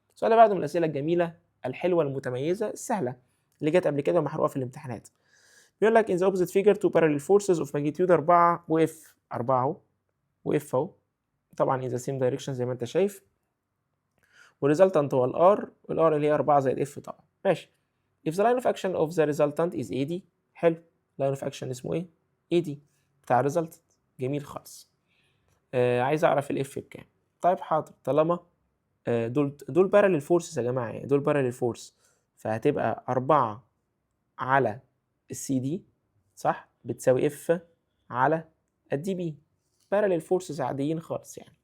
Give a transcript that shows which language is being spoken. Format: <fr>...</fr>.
<ar>السؤال اللي بعده من الأسئلة الجميلة الحلوة المتميزة السهلة اللي جت قبل كده ومحروقة في الامتحانات. بيقول لك</ar> <en>in the opposite figure two parallel forces of magnitude</en> <ar>4 وإف، 4 أهو وإف أهو طبعا</ar> <en>in the same direction</en> <ar>زي ما أنت شايف، والريزلتنت هو الآر، والآر اللي هي 4 زائد إف طبعا. ماشي.</ar> <en>if the line of action of the resultant is AD، حلو، line of action</en> <ar>اسمه إيه؟</ar> <en>AD</en> <ar>بتاع الريزلتنت. جميل خالص. عايز أعرف الإف بكام. طيب حاضر، طالما دول باراليل فورسز يا جماعة، يعني دول باراليل فورس، فهتبقى 4 على السي دي صح بتساوي اف على الدي بي، باراليل فورسز عاديين خالص يعني.</ar>